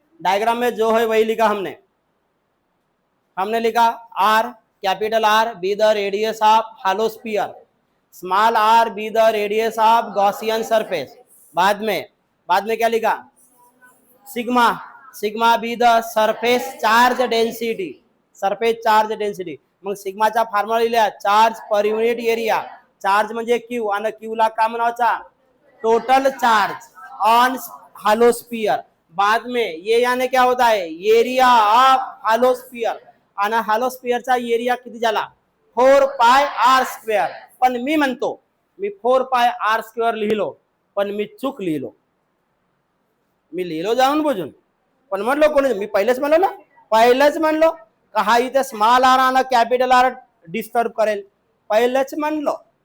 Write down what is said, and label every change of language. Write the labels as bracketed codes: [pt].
[hi] Diagram में जो है वही लिखा हमने लिखा are, [en] Capital R be the radius of hollow sphere, small R be the radius of Gaussian surface. [hi] बाद में क्या लिखा, [en] Sigma be the surface charge density, surface charge density. [mr] मग सिग्माचा फॉर्म्युला लिहिला, charge per unit area. Charge म्हणजे Q, आणि Q ला काय म्हणायचा, total charge on hollow sphere. [hi] बाद में ये यानी क्या होता है, एरिया ऑफ हॉलो स्फीयर. [mr] आणि हॉलो स्फीयरचा एरिया किती झाला, 4 पाय आर स्क्वेअर. पण मी म्हणतो, मी 4 पाय आर स्क्वेअर लिहिलो, पण मी चूक लिहिलो. मी लिहिलो जाऊन बुजून, पण म्हणलो कोणी, मी पहिलेच म्हणलो का हा इथे स्मॉल आर आणि कॅपिटल आर डिस्टर्ब करेल, पहिलेच म्हणलो.